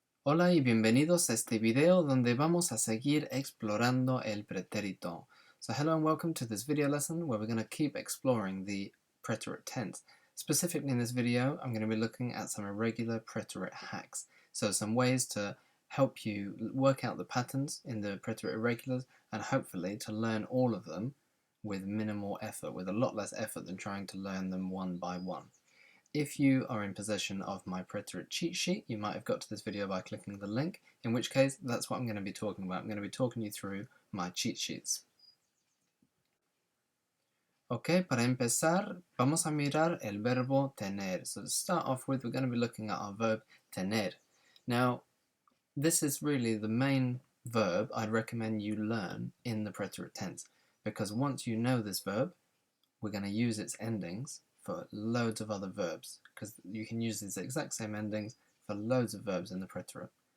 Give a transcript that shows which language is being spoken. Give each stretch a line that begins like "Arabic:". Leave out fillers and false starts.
Spanish: Hola y bienvenidos a este video donde vamos a seguir explorando el pretérito.
English: So hello and welcome to this video lesson where we're going to keep exploring the preterite tense. Specifically in this video, I'm going to be looking at some irregular preterite hacks. So some ways to help you work out the patterns in the preterite irregulars and hopefully to learn all of them with minimal effort, with a lot less effort than trying to learn them one by one. If you are in possession of my Preterite cheat sheet, you might have got to this video by clicking the link, in which case that's what I'm going to be talking about. I'm going to be talking you through my cheat sheets.
Spanish: Ok, para empezar, vamos a mirar el verbo tener.
English: So to start off with, we're going to be looking at our verb tener. Now, this is really the main verb I'd recommend you learn in the preterite tense, because once you know this verb, we're going to use its endings for loads of other verbs, because you can use these exact same endings for loads of verbs in the preterite.